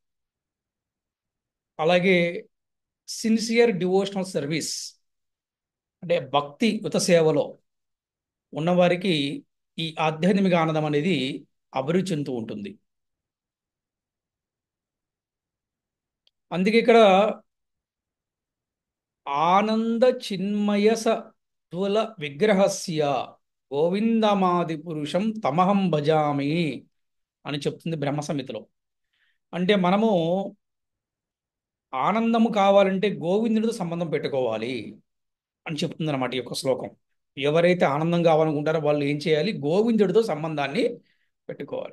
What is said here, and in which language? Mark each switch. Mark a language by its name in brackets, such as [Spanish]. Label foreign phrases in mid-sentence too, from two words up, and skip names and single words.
[Telugu] అలాగే [English] sincere devotional service, [Telugu] అంటే భక్తి యుత సేవలో ఉన్నవారికి ఈ ఆధ్యాత్మిక ఆనందం అనేది అభివృద్ధి చెందుతూ ఉంటుంది. అందుకే ఇక్కడ [Sanskrit] ఆనంద చిన్మయ సత్వల విగ్రహస్య గోవిందమాది పురుషం తమహం భజామి [Telugu] అని చెప్తుంది బ్రహ్మ సంహితలో. అంటే మనము ఆనందము కావాలంటే గోవిందుడితో సంబంధం పెట్టుకోవాలి అని చెప్తుంది అనమాట ఈ యొక్క శ్లోకం. ఎవరైతే ఆనందం కావాలనుకుంటారో వాళ్ళు ఏం చేయాలి? గోవిందుడితో సంబంధాన్ని పెట్టుకోవాలి.